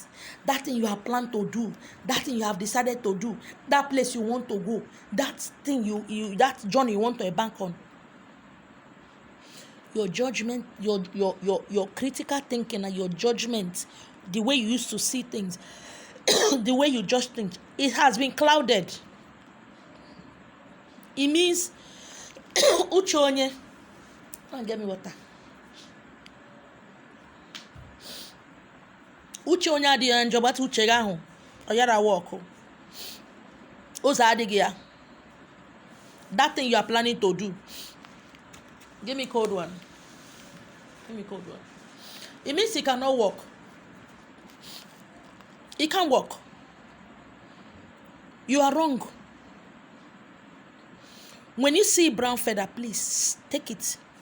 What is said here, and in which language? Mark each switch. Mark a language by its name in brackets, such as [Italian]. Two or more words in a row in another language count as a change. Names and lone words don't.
[English] That thing you have planned to do, that thing you have decided to do, that place you want to go, that thing that journey you want to embark on. Your judgment, your critical thinking and your judgment, the way you used to see things, the way you judge things, it has been clouded. It means [Igbo] uche onye, [English] come and get me water. [Igbo] Uche onye adịghị njọ, gbata uche gị ahụ ọ yara wọkụ. Ụzọ adịghị ya. [English] That thing you are planning to do. Give me cold one. It means it cannot work. It can't work. You are wrong. When you see brown feather, please take it.